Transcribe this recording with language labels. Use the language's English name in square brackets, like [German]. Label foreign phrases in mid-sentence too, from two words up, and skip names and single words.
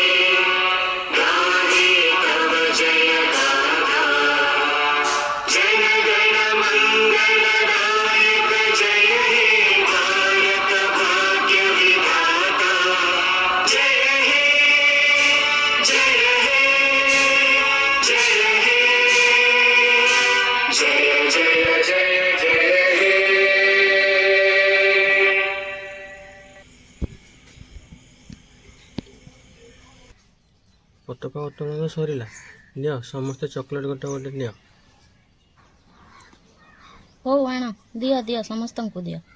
[Bangla] গাহে তব জয় গাথা, জন গণ মঙ্গলদায়ক জয় হে ভারত ভাগ্য বিধাতা, জয় হে জয় হে জয় হে জয় জয় জয় জয় হে। [Odia] ପତାକା ଉତ୍ତୋଳନ ସରିଲା। ନିଅ ସମସ୍ତେ ଚକୋଲେଟ୍ ଗୋଟେ ଗୋଟେ ନିଅ। ହଉ ଆଣ, ଦିଅ ଦିଅ, ସମସ୍ତଙ୍କୁ ଦିଅ।